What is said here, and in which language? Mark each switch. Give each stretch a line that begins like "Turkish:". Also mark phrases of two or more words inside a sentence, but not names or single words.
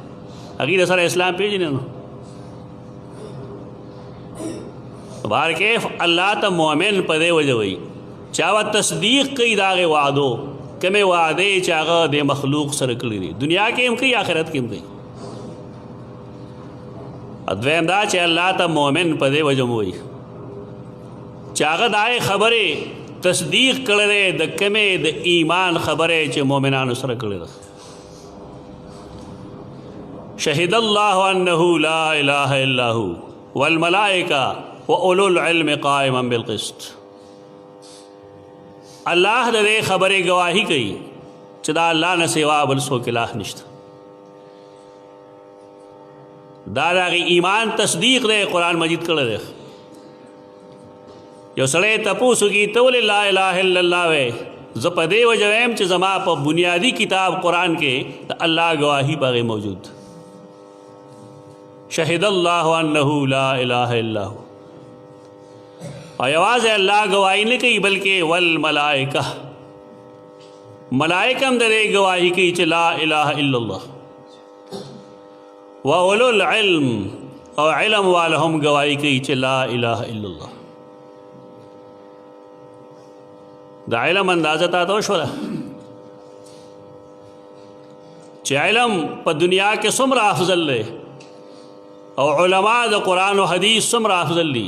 Pashto: هغې د سره اسلام پېژني نو بار کیف الله ته مؤمن په دې وجه وایي چې هغه تصدیق کوي د هغې وعدو، کومې وعدې چې هغه د مخلوق سره کړي دي، دنیا کې هم کوي آخرت کې هم کوي. دویم دا چې الله ته مؤمن په دې وجه وایي چې هغه د هغې خبرې تصدیق کړی دی د کومې د ایمان خبرې چې مؤمنانو سره کړې ده.
Arabic: شهد الله انه لا اله الا هو والملائکه واولو العلم قائما بالقسط.
Pashto: الله د دې خبرې گواهی کوي چې دا الله نه سوا بل څوک اله نشته. دا د هغې ایمان تصدیق دی قرآن مجید کړی دی. یو سړی تپوس وکړي ته ولې
Arabic: لا اله الا الله
Pashto: وایې؟ زه په دې وجه وایم چې زما په بنیادي کتاب قرآن کې د الله گواهی په هغې موجود.
Arabic: شهد الله انه لا اله الا هو.
Pashto: او یوازې الله گواهی نه کوي بلکې والملائکه، ملائکه هم د دې گواهی کوي چې
Arabic: لا اله الا الله. واولو العلم،
Pashto: او علم والا هم گواهی کوي چې
Arabic: لا اله الا الله.
Pashto: د علم اندازه تاسو وشوله چې علم په دنیا کې څومره افضل دی او علما د قرآن و حدیث څومره افضل دي.